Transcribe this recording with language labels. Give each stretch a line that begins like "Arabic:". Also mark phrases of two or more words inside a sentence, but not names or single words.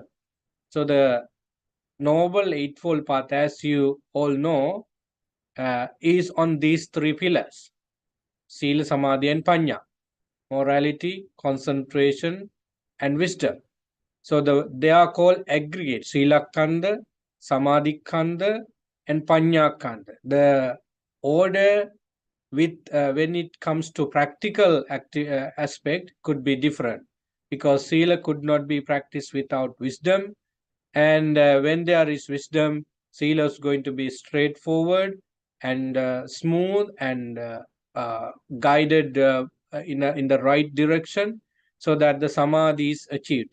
English: So the noble eightfold path, as you all know, is on these three pillars: sila, samadhi, and panya. Morality, concentration, and wisdom. So they are called aggregate:
Pali: sila kanda, samadhi kanda, and panya kanda.
English: The order with when it comes to practical aspect could be different, because sila could not be practiced without wisdom, and when there is wisdom, sila is going to be straightforward and smooth and guided in the right direction, so that the samadhi is achieved.